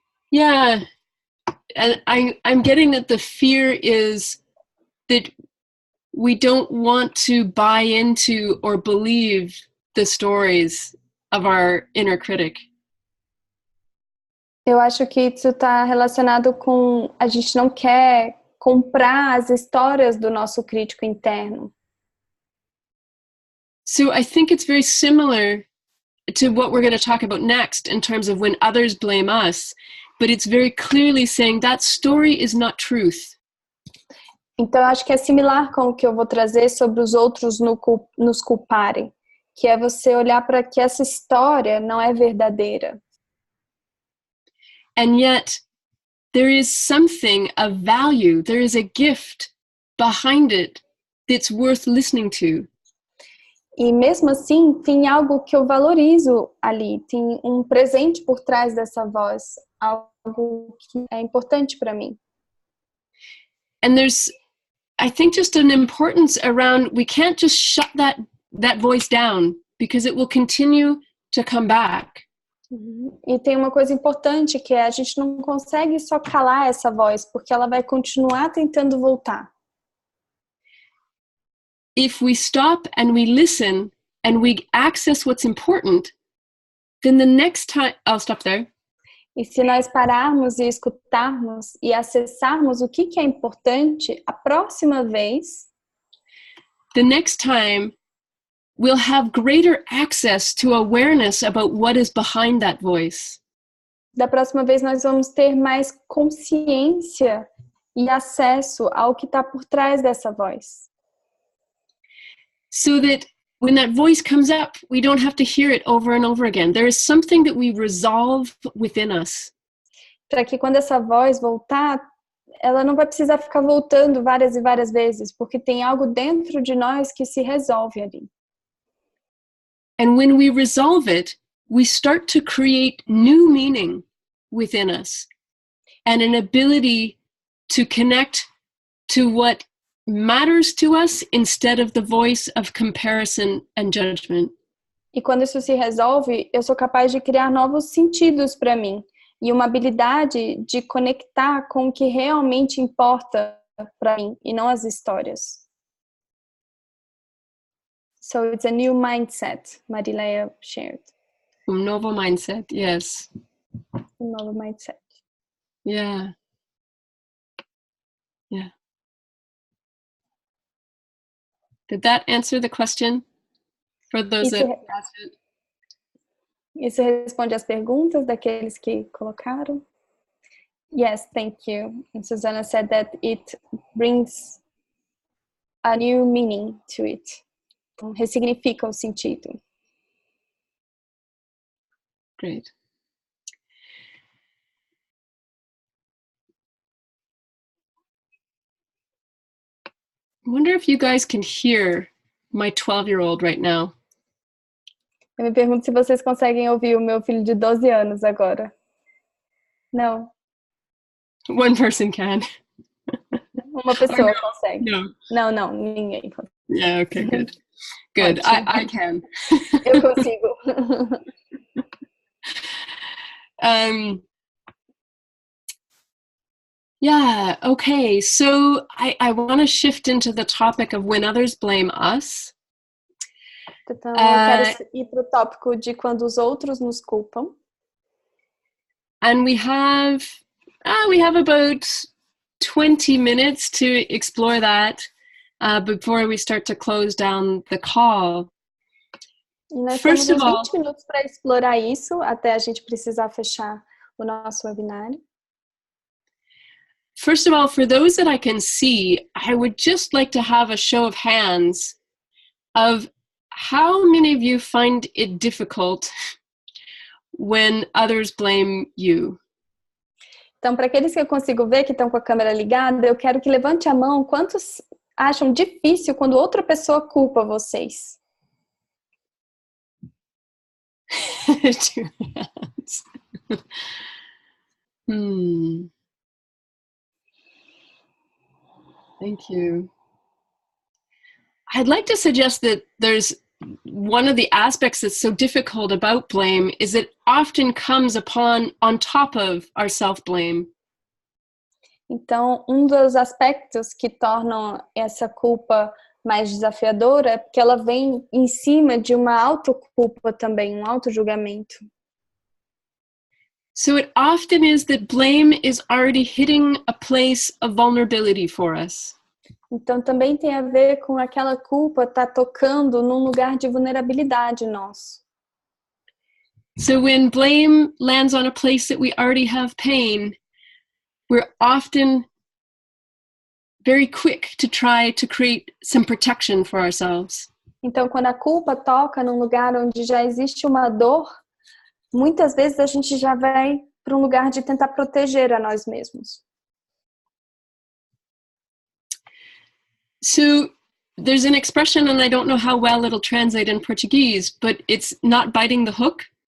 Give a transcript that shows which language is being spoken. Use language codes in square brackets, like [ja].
[en] Yeah, and I'm getting that the fear is that we don't want to buy into or believe the stories of our inner critic. [pt] Eu acho que isso está relacionado com a gente não quer comprar as histórias do nosso crítico interno. [en] So I think it's very similar to what we're going to talk about next in terms of when others blame us, but it's very clearly saying that story is not truth. [pt] Então eu acho que é similar com o que eu vou trazer sobre os outros nos culparem, que é você olhar para que essa história não é verdadeira. [en] And yet, there is something of value, there is a gift behind it that's worth listening to. [pt] E mesmo assim, tem algo que eu valorizo ali, tem um presente por trás dessa voz, algo que é importante para mim. [en] And there's, I think, just an importance around, we can't just shut that voice down because it will continue to come back. [pt] E tem uma coisa importante que é a gente não consegue só calar essa voz, porque ela vai continuar tentando voltar. [en] If we stop and we listen and we access what's important, then the next time, I'll stop there. [pt] E se nós pararmos e escutarmos e acessarmos o que é importante, a próxima vez, [en] the next time we'll have greater access to awareness about what is behind that voice. [pt] Da próxima vez nós vamos ter mais consciência e acesso ao que está por trás dessa voz. [en] So that when that voice comes up, we don't have to hear it over and over again. There is something that we resolve within us. [pt] Para que quando essa voz voltar, ela não vai precisar ficar voltando várias e várias vezes, porque tem algo dentro de nós que se resolve ali. [en] And when we resolve it, we start to create new meaning within us and an ability to connect to what matters to us instead of the voice of comparison and judgment. [pt] E quando isso se resolve, eu sou capaz de criar novos sentidos para mim e uma habilidade de conectar com o que realmente importa para mim e não as histórias. [en] So it's a new mindset, Marileia shared. [pt] Un novo mindset, [en] yes. [pt] Um novo mindset. [en] Yeah. Yeah. Did that answer the question for those that asked it? [pt] Isso responde às perguntas daqueles que colocaram? [en] Yes, thank you. And Susanna said that it brings a new meaning to it. [pt] Então, ressignifica o sentido. [en] Great. I wonder if you guys can hear my 12-year-old right now. [pt] Eu me pergunto se vocês conseguem ouvir o meu filho de 12 anos agora. Não. [en] One person can. [pt] Uma pessoa consegue. [en] No. [pt] Não, ninguém consegue. [en] Yeah, okay, good. Good. I can. [pt] Eu consigo. [en] Yeah, okay. So I want to shift into the topic of when others blame us. [pt] Então, eu quero ir para o tópico de quando os outros nos culpam. [en] And we have about 20 minutes to explore that before we start to close down the call. [pt] E nós temos uns 20 minutos para explorar isso, até a gente precisar fechar o nosso webinário. [en] First of all, for those that I can see, I would just like to have a show of hands of how many of you find it difficult when others blame you. [pt] Então, para aqueles que eu consigo ver que estão com a câmera ligada, eu quero que levante a mão quantos acham difícil quando outra pessoa culpa vocês. [en] Two hands. Thank you. I'd like to suggest that there's one of the aspects that's so difficult about blame is it often comes on top of our self-blame. [pt] Então, dos aspectos que tornam essa culpa mais desafiadora é porque ela vem em cima de uma autoculpa também, autojulgamento. [en] So it often is that blame is already hitting a place of vulnerability for us. [pt] Então também tem a ver com aquela culpa tá tocando num lugar de vulnerabilidade nosso. [en] So when blame lands on a place that we already have pain, we're often very quick to try to create some protection for ourselves. [pt] Então quando a culpa toca num lugar onde já existe uma dor, muitas vezes a gente já vai para um lugar de tentar proteger a nós mesmos. [en] So there's an expression, and I don't know how well it'll translate in Portuguese, but it's not biting the hook.